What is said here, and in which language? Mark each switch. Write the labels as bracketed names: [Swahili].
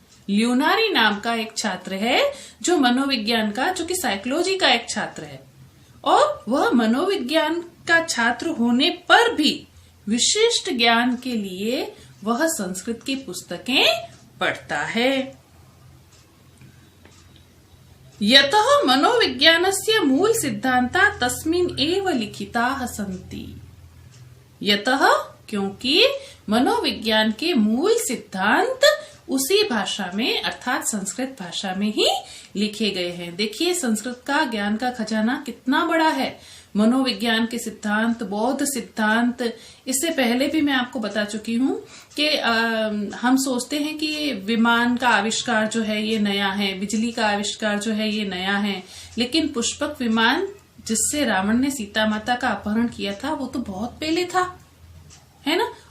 [Hindi] ल्यूनारी नाम का एक छात्र है जो मनोविज्ञान का, जो कि साइकोलॉजी का एक छात्र है, और वह मनोविज्ञान का छात्र होने पर भी विशिष्ट ज्ञान के लिए वह संस्कृत की पुस्तकें पढ़ता है। [Sanskrit] यतः मनोविज्ञानस्य मूल सिद्धांता तस्मिन् एव लिखिताः सन्ति। [Hindi] यतः क्योंकि मनोविज्ञान के मूल सिद्धांत उसी भाषा में अर्थात संस्कृत भाषा में ही लिखे गए हैं। देखिए संस्कृत का ज्ञान का खजाना कितना बड़ा है। मनोविज्ञान के सिद्धांत, बौद्ध सिद्धांत, इससे पहले भी मैं आपको बता चुकी हूँ कि हम सोचते हैं कि विमान का आविष्कार जो है ये नया है, बिजली का आविष्कार जो है ये नया है, लेकिन पुष्पक विमान जिससे रावण ने सीता माता का अपहरण किया था वो तो बहुत पहले था, है ना।